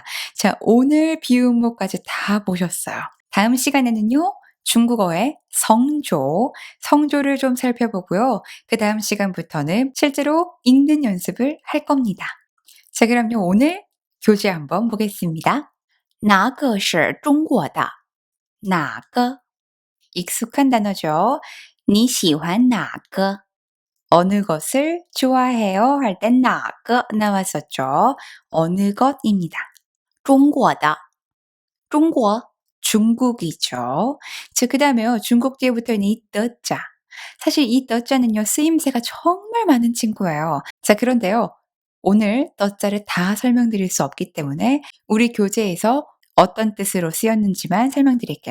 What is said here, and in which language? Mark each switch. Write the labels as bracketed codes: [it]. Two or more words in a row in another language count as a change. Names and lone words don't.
[ko] 자, 오늘 비음모까지 다 보셨어요. 다음 시간에는요, 중국어의 성조를 좀 살펴보고요. 그 다음 시간부터는 실제로 읽는 연습을 할 겁니다. 자, 그럼요, 오늘 교재 한번 보겠습니다. [zh] 哪个是中国的?哪个? [ko] 익숙한 단어죠. [zh] 你喜欢哪个? [ko] 어느 것을 좋아해요? 할 땐 哪个 나왔었죠. 어느 것입니다. [zh] 中国的. 中国, [ko] 중국이죠. 자, 그 다음에요. 중국 뒤에 붙어있는 이 더자. 사실 이 더자는요, 쓰임새가 정말 많은 친구예요. 자, 그런데요. 오늘 더자를 다 설명드릴 수 없기 때문에 우리 교재에서 어떤 뜻으로 쓰였는지만 설명드릴게요.